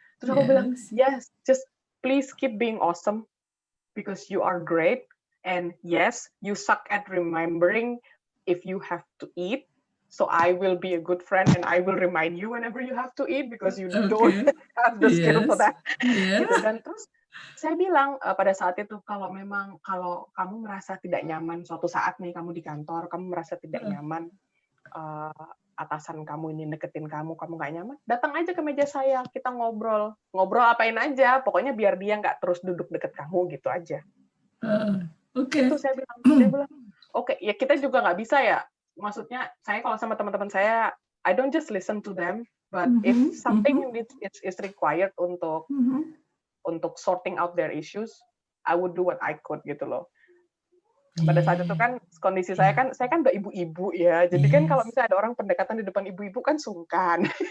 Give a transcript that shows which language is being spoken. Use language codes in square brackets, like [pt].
[id] Terus aku bilang, [en] yes, just please keep being awesome because you are great. And yes, you suck at remembering if you have to eat. So I will be a good friend and I will remind you whenever you have to eat because you don't have the skill for that. [id] Gitu. Dan terus saya bilang pada saat itu kalau kamu merasa tidak nyaman suatu saat nih kamu di kantor, kamu merasa tidak nyaman, atasan kamu ini deketin kamu nggak nyaman, datang aja ke meja saya, kita ngobrol. Ngobrol apain aja, pokoknya biar dia nggak terus duduk deket kamu gitu aja. Oke. Itu saya bilang, oke, ya kita juga nggak bisa ya. Maksudnya saya kalau sama teman-teman saya, [en] I don't just listen to them, but if something is required [id] untuk [en] sorting out their issues, I would do what I could [id] gitu loh. Pada saat itu kan kondisi saya kan udah ibu-ibu ya, jadi kan kalau misalnya ada orang pendekatan di depan ibu-ibu kan sungkan.